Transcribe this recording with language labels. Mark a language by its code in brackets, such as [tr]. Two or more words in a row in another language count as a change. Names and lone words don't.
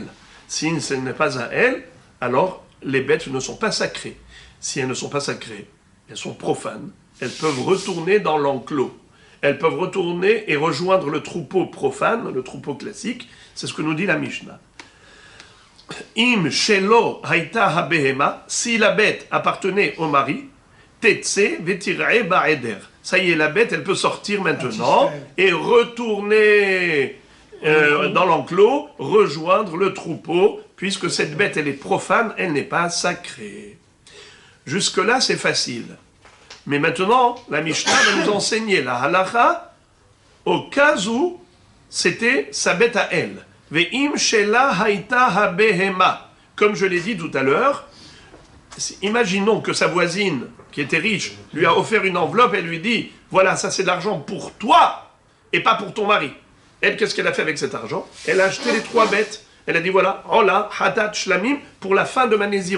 [fr] Si ce n'est pas à elle, alors les bêtes ne sont pas sacrées. Si elles ne sont pas sacrées, elles sont profanes, elles peuvent retourner dans l'enclos. Elles peuvent retourner et rejoindre le troupeau profane, le troupeau classique, c'est ce que nous dit la Mishnah. [he] אם שלו הייתה הבהמה, [fr] si la bête appartenait au mari, [he] תצא ותרעה בעדר. [fr] Ça y est, la bête, elle peut sortir maintenant et retourner dans l'enclos, rejoindre le troupeau, puisque cette bête, elle est profane, elle n'est pas sacrée. Jusque-là, c'est facile. Mais maintenant, la Mishnah va nous enseigner la halakha au cas où c'était sa bête à elle. [he] ואם שלה הייתה הבהמה. [fr] Comme je l'ai dit tout à l'heure, imaginons que sa voisine, qui était riche, lui a offert une enveloppe et lui dit « Voilà, ça c'est de l'argent pour toi et pas pour ton mari. » Elle, qu'est-ce qu'elle a fait avec cet argent? Elle a acheté les 3 bêtes. Elle a dit « Voilà, Ola, Hatat, Shlamim, pour la fin de ma Néziroute.